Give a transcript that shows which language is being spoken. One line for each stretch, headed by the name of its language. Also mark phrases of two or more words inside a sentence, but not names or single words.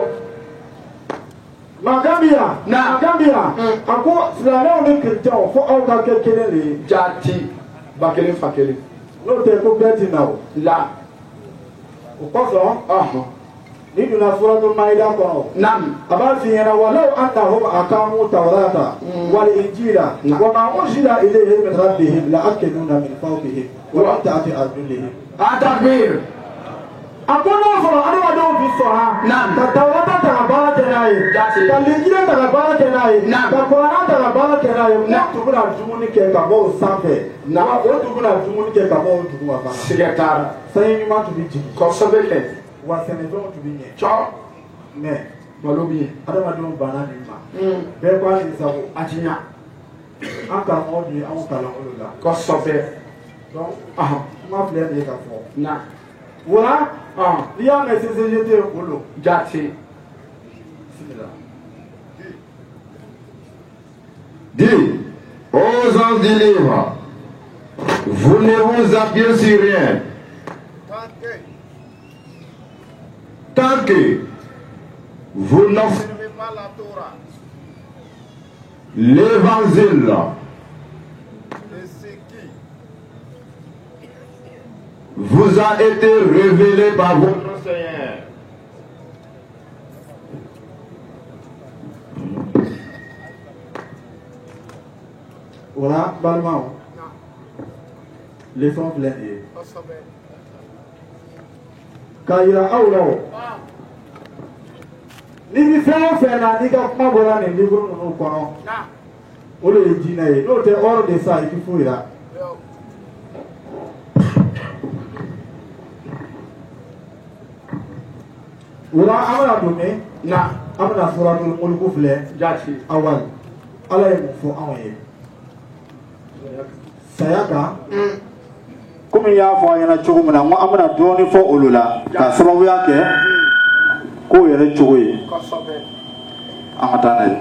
Bambara: Magambia a ko silamɛw ni chrétiens fo aw ka kɛ kelen de ye jati ba kelen fa kelen n'o tɛ ko bɛɛ ti na o o kosɔn n'i donna suratul maida kɔnɔ a b'a f'i ɲɛna
Arabic: ولو أنهم أقاموا التوراة والإنجيل وما أنزل إليهم من ربهم لأكلوا من فوقهم ومن تحت أرجلهم
Bambara: takbir a ko n'o sɔrɔ adamadenw bi sɔn ka tawrata ta ka baara kɛ n'a ye ka linjila ta ka baara kɛ n'a ye ka kuranɛ ta ka baara kɛ n'a ye n'a tun bɛna dumuni kɛ ka bɔ o sanfɛ wa o tun bɛna dumuni kɛ ka bɔ o duguma fana siga t'ara sanji ɲuman tun bɛ jigin kosɛbɛ kɛ wa sɛnɛfɛnw tun bɛ ɲɛ mais malo bɛ yen adamadenw banna nin ma bɛɛ ko a ni sago a ti ɲa an karamɔgɔ dun ye anw kalan olu la kosɛbɛ donc kuma filɛ nin ye ka fɔ wa n'i y'a mɛn CCGT bolo jati
French: Dis aux gens du livre, vous ne vous appuyez sur rien tant que vous n'observez pas la Torah, l'évangile vous a été révélé par votre Seigneur. Voilà,
Bambara: balimaw leçon filɛ nin ye k'a yira aw la o n'i bi fɛn o fɛn na n'i ka kuma bɔra nin livre ninnu kɔnɔ o de ye diinɛ ye n'o tɛ
French: hors de ça
Bambara: i ti foyi la wala amana dumi na amana suratul mulk filɛ jati awal ala ye mun fɔ anw ye saya kan komi y'a fɔ an ɲɛna cogo min na n ko an bɛna dɔɔni fɔ olu la ka sababuya kɛ k'o yɛrɛ cogo ye an ka taa n'a ye